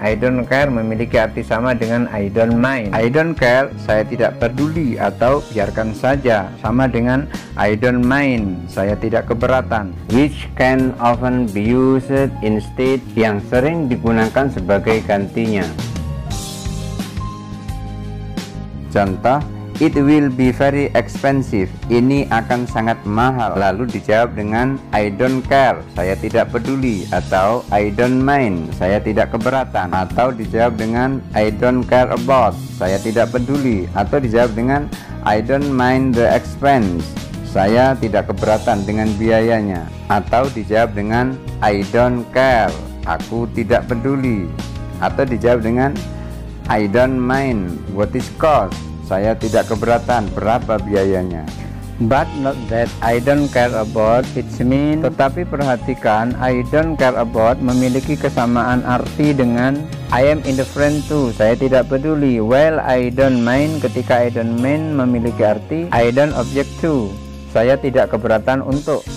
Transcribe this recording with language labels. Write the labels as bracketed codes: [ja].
[id] I don't care memiliki arti sama dengan I don't mind. I don't care, saya tidak peduli atau biarkan saja, sama dengan I don't mind, saya tidak keberatan. [en] Which can often be used instead, [id] yang sering digunakan sebagai gantinya. [en] Contoh, it will be very expensive. [id] Ini akan sangat mahal. Lalu dijawab dengan I don't care, saya tidak peduli, atau I don't mind, saya tidak keberatan, atau dijawab dengan I don't care about, saya tidak peduli, atau dijawab dengan [en] I don't mind the expense, [id] saya tidak keberatan dengan biayanya, atau dijawab dengan I don't care, aku tidak peduli, atau dijawab dengan [en] I don't mind what is cost, [id] saya tidak keberatan berapa biayanya. [en] But not that I don't care about, it's mean. [id] Tetapi perhatikan, I don't care about memiliki kesamaan arti dengan [en] I am indifferent to, [id] saya tidak peduli. [en] While I don't mind, ketika I don't mind [id] memiliki arti [en] I don't object to, [id] saya tidak keberatan untuk.